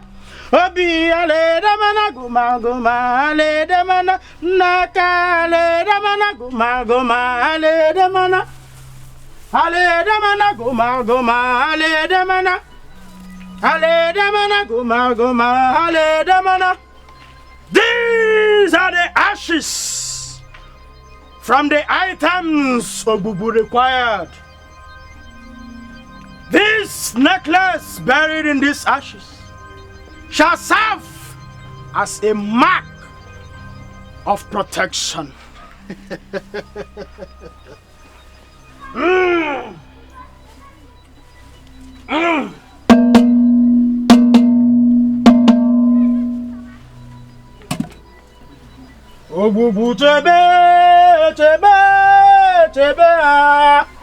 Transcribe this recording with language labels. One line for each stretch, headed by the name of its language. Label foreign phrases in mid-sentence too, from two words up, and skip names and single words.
English: Obi ale de mana guma guma, ale de mana. Naka ale de mana guma guma, ale de mana. Ale de mana guma guma, ale de mana. Ale de mana guma guma, ale de mana. These are the ashes from the items Obubu required. This necklace buried in these ashes shall serve as a mark of protection. Obubu chebe, chebe, chebe ah.